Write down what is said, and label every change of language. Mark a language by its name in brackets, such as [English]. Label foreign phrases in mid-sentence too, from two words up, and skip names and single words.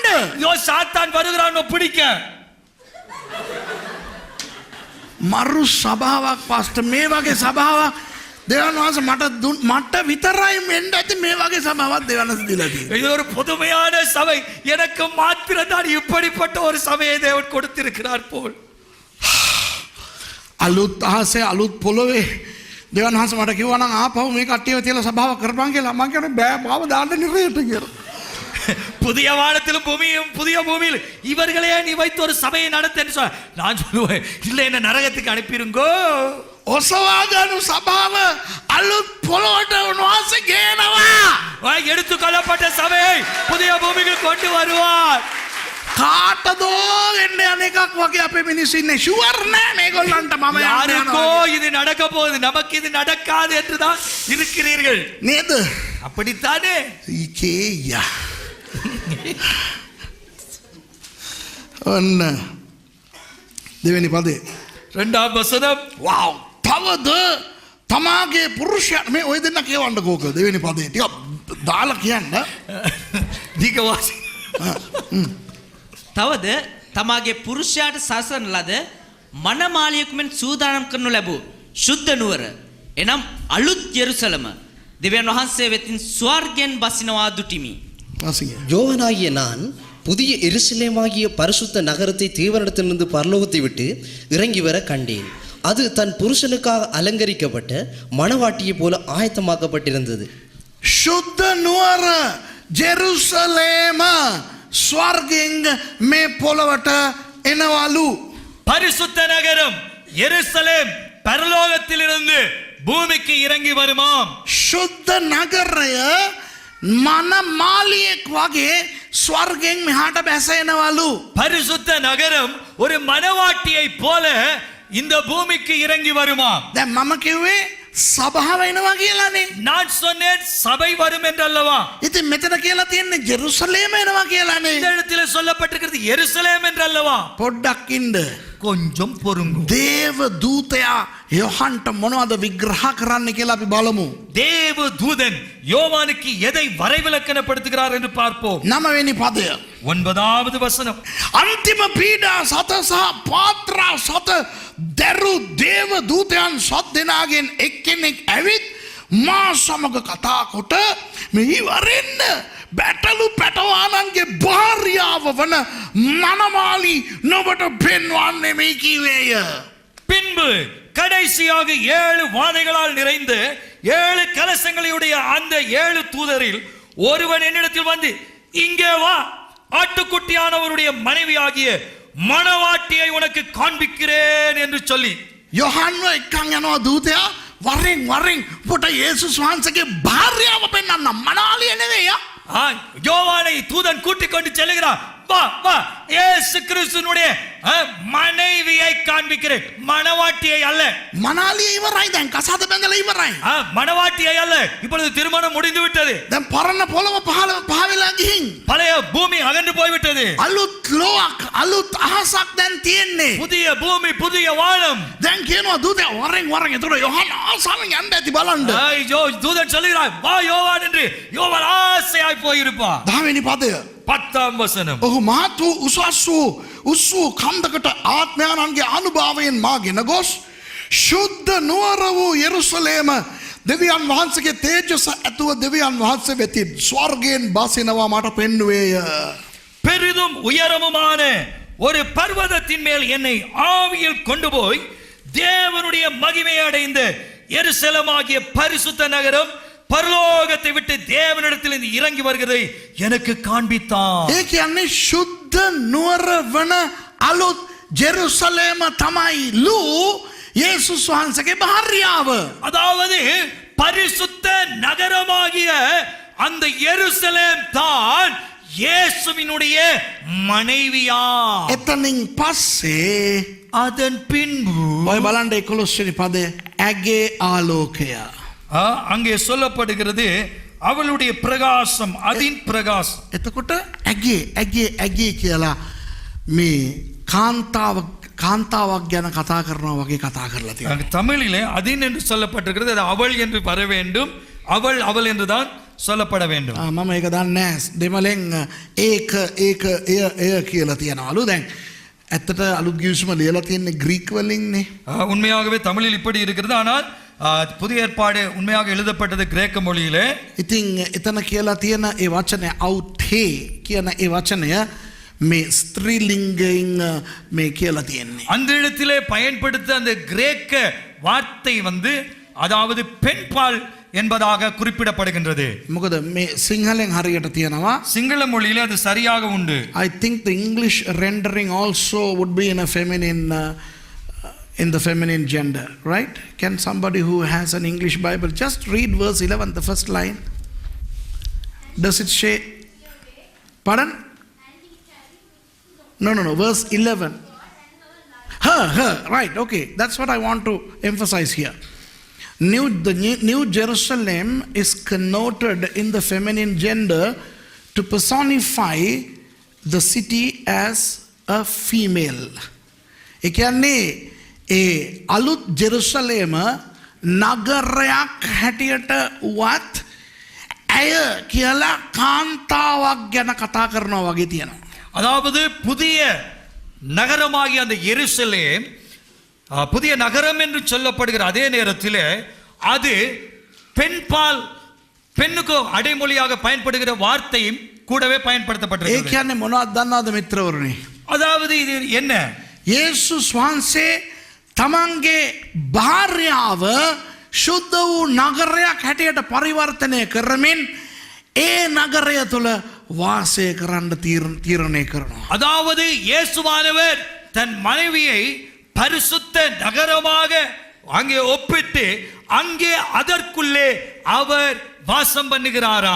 [Tamil] யோ சாத்தான் வருகிறான் பிடிக்க. [Sinhala] මරු සභාවක් පාස්ට මේ වගේ සභාවක් දෙවියන් වහන්සේ මට විතරයි මෙන්න ඇති මේ වගේ සභාවක් දෙවියන් වහන්සේ දීලා තියෙනවා. [Tamil] இது ஒரு புதுமையான சபை. எனக்கு மாத்திரம் தான் இப்படிப்பட்ட ஒரு சபையை தேவன் கொடுத்திருக்கிறார் போல். [Sinhala] අලුත් අහසේ අලුත් පොළොවේ දෙවියන් වහන්සේ මට කිව්වා නම් ආපහු මේ කට්ටියව තියලා සභාවක් කරපන් කියලා. මම කියන්නේ බෑ මාව දාන්න නිරේට කියලා. [Tamil] புதிய வானத்திலும் பூமியும் புதிய பூமியில் இவர்களே நீ வைத்து ஒரு சபையை நடத்தன்னு சொல்ல நான் சொல்லுவேன் இல்லை என்ன நரகத்துக்கு அனுப்பிருங்கோ. [Sinhala] ඔසවා ගනු සභාව අලුත් පොළොවට උන්වහන්සේ ගේනවා. [Tamil] எடுத்துக்கொள்ளப்பட்ட சபையை புதிய பூமிக்கு கொண்டு வருவார். [Sinhala] කාටදෝ එන්න අනෙකක් වගේ අපේ මිනිස්සු ඉන්නේ ෂුවර් නෑ මේගොල්ලන්ට මම [Tamil] யாருக்கோ இது நடக்க போகுது நமக்கு இது நடக்காது என்றுதான் இருக்கிறீர்கள் [Sinhala] නේද? [Tamil] அப்படித்தானே. [Sinhala] ඉකේයා ඔන්න දෙවෙනි පදේ [Tamil] இரண்டாம் வசனம். [Sinhala] වව් තවද තමාගේ පුරුෂයා මේ ඔය දෙන්න කියවන්න කෝක දෙවෙනි පදේ ටිකක් දාලා කියන්න. [Tamil] நீங்க வாசி. [Sinhala] තවද තමාගේ පුරුෂයාට සසන ලද මනමාලියෙකු මෙන් සූදානම් කරනු ලැබූ ශුද්ධ නුවර එනම් අලුත් යෙරුසලම දෙවියන් වහන්සේ වෙතින් ස්වර්ගයෙන් බසිනවා දුටිමි. [Tamil] யோவனாகிய நான் புதிய எருசலேமாகிய பரிசுத்த நகரத்தை தேவனிடத்திலிருந்து பரலோகத்தை விட்டு இறங்கி வர கண்டேன். அது தன் புருஷனுக்காக அலங்கரிக்கப்பட்ட மணவாட்டியை போல ஆயத்தமாக்கப்பட்டிருந்தது. [Sinhala] ශුද්ධ නුවර ජෙරුසලේම ස්වර්ගෙන් මේ පොළවට එනවලු. [Tamil] பரிசுத்த நகரம் எருசலேம் பரலோகத்திலிருந்து பூமிக்கு இறங்கி வருமாம். [Sinhala] ශුද්ධ නගරය මන මාලියෙක් වගේ ස්වර්ගෙන් මෙහාට බැසෙනවලු. [Tamil] பரிசுத்த நகரம் ஒரு மணவாட்டியை போல இந்த பூமிக்கு இறங்கி வருமாம். [Sinhala] දැන් මම කිව්වේ සභාව එනවා කියලානේ. [Tamil] நான் சொன்னேன் சபை வரும் என்றல்லவா. [Sinhala] ඉතින් මෙතන කියලා තියෙන්නේ ජෙරුසලේම එනවා කියලානේ. [Tamil] இந்த இடத்துல சொல்லப்பட்டிருக்கிறது எருசலேம் என்றல்லவா. [Sinhala] පොඩ්ඩක් ඉන්න. [Tamil] கொஞ்சம் பொறுங்கும். [Sinhala] දේව දූතයා යොහන්ට මොනවද විග්‍රහ කරන්න කියලා අපි බලමු. [Tamil] தேவ தூதன் யோவானுக்கு எதை வரைவிலக்கணப்படுத்துகிறார் என்று பார்ப்போம். [Sinhala] 9 පදය. [Tamil] 9வது வசனம். [Sinhala] අන්තිම පීඩා සත සහ පාත්‍රා සත දැරු දේව දූතයන් සත් දෙනාගෙන් එක්කෙනෙක් ඇවිත් මා සමග කතා කොට මෙහි වරෙන්න බැටලු පැටවානන්ගේ භාර්යාව වන මනමාලි නොබට පෙන්වන්නේ මේ කීවේය. [Tamil] பின்பு கடைசியாக 7 வாதைகளால் நிறைந்து 7 கலசங்களுடைய அந்த 7 தூதரில் ஒருவன் என்னிடத்தில் வந்து இங்கே வா, ஆட்டுக்குட்டியானவருடைய மனைவியாகிய மணவாட்டியை உனக்கு காண்பிக்கிறேன் என்று சொல்லி [Sinhala] යොහන්ව එක්කන් යනවා දූතයා වරෙන් පොට යේසුස් වහන්සේගේ භාර්යාව පෙන්වන්න මනාලිය නෙවෙයි. [Tamil] யோவானை தூதன் கூட்டிக் கொண்டு செல்கிறான். வா வா, இயேசு கிறிஸ்துவினுடைய மனைவியை காண்பிக்கிறேன், மணவாட்டியை அல்ல. [Sinhala] මනාලිය ඉවරයි දැන් කසාද බැඳලා ඉවරයි. [Tamil] மணவாட்டியை அல்ல, இப்பொழுது திருமணம் முடிந்து விட்டது. [Sinhala] දැන් පරණ පොළව පහවෙලා ගිහින් [Tamil] பழைய பூமி அகன்று போய்விட்டது. [Sinhala] අලුත් ලෝක අලුත් අහසක් දැන් තියෙන්නේ. [Tamil] புதிய பூமி புதிய வானம். [Sinhala] දැන් කියනවා දූතයා වරෙන් එතකොට යොහන් ආසාවෙන් යන්න ඇති බලන්න. [Tamil] தூதன் சொல்லுகிறான், வா யோவான் என்று. யோவான் ஆசையாய் போயிருப்பான். [Sinhala] 10 පදය. [Tamil] 10ம் வசனம். [Sinhala] ඔහු මහත් වූ උස් වූ කන්දකට ආත්මයන්ගේ අනුභවයෙන් මාගෙන ගොස් ශුද්ධ නුවර වූ යෙරුසලේම දෙවියන් වහන්සේගේ තේජස ඇතුව දෙවියන් වහන්සේ වෙති ස්වර්ගයෙන් බසිනවා මට පෙන්වුවේය. [Tamil] பெரிதும் உயரமுமான ஒரு பர்வதத்தின் மேல் என்னை ஆவியில் கொண்டு போய் தேவனுடைய மகிமை அடைந்த எருசலேமாகிய பரிசுத்த நகரம் பரலோகத்தை விட்டு தேவனிடத்திலிருந்து இறங்கி வருகிறதை எனக்கு காண்பித்தான். [Sinhala] ඒ කියන්නේ ශුද්ධ නුවර වන අලුත් ජෙරුසලේම තමයි ලූ යේසුස් වහන්සේගේ භාර්යාව. [Tamil] அதாவது பரிசுத்த நகரமாகிய அந்த எருசலேம் தான் இயேசுவினுடைய மனைவியா. [Sinhala] එතනින් පස්සේ [Tamil] அதன் பின்பு [Sinhala] ඔය බලන්න 11 වෙනි පදේ ඇගේ ආලෝකය. [Tamil] அங்கே சொல்லப்படுகிறது அவளுடைய பிரகாசம், அதின் பிரகாசம். [Sinhala] එතකොට ඇගේ කියලා මේ කාන්තාවක් ගැන කතා කරනවා වගේ කතා කරලා තියෙනවා. [Tamil] தமிழிலே அதின் என்று சொல்லப்பட்டிருக்கிறது, அது அவள் என்று வர வேண்டும், அவள் என்று தான் சொல்லப்பட வேண்டும். [Sinhala] මම ඒක දන්නේ නැහැ. දෙමළෙන් ඒක එය කියලා තියනවලු. දැන් ඇත්තට අලුත් ගිවිසුම ලියලා තියෙන්නේ ග්‍රීක වලින්නේ. [Tamil] உண்மையாகவே தமிழில் இப்படி இருக்கிறது, ஆனால் புதிய ஏற்பாடு உண்மையாக எழுதப்பட்டது கிரேக்க மொழியிலே. [Sinhala] ඉතින් එතන කියලා තියෙන ඒ වචනය අවුතේ කියන ඒ වචනය මේ ස්ත්‍රීලිංගයෙන් මේ කියලා තියෙන්නේ. [Tamil] அந்த இடத்திலே பயன்படுத்த அந்த கிரேக்க வார்த்தை அதாவது பெண்பால் என்பதாக குறிப்பிடப்படுகின்றது. [Sinhala] මොකද මේ සිංහලෙන් හරියට තියෙනවා. [Tamil] சிங்கள மொழியிலே அது சரியாக உண்டு. [English] I think the English rendering also would be in the feminine gender, right? Can somebody who has an English Bible just read verse 11, the first line? Does it say? Pardon? No, verse 11. Her, right, okay. That's what I want to emphasize here. The New Jerusalem is connoted in the feminine gender to personify the city as a female. [Sinhala] ඒ කියන්නේ ඒ අලුත් ජෙරුසලේම නගරයක් හැටියට වත් ඇය කියලා කාන්තාවක් ගැන කතා කරනවා වගේ තියෙනවා. [Tamil] அதாவது புதிய நகரமாகிய அந்த எருசலேம் புதிய நகரம் என்று சொல்லப்படுகிற அதே நேரத்தில் அது பெண்பால், பெண்ணுக்கு அடைமொழியாக பயன்படுகிற வார்த்தையும் கூடவே [Sinhala] ඒ [Tamil] பயன்படுத்தப்பட்டிருக்கிறது. [Sinhala] කියන්නේ මොනවද දන්නවද මිත්‍රවරුනි? [Tamil] அதாவது இது என்ன? [Sinhala] යේසුස් වහන්සේ තමන්ගේ භාර්යාව ශුද්ධ වූ නගරයක් හැටියට පරිවර්තනය කරමින් ඒ නගරය තුළ වාසය කරන්න තීරණය කරනවා. [Tamil] அதாவது இயேசுவானவர் தன் மனைவியை பரிசுத்த நகரமாக அங்கே ஒப்பிட்டு அங்கே அதற்குள்ளே அவர் வாசம் பண்ணுகிறாராம்.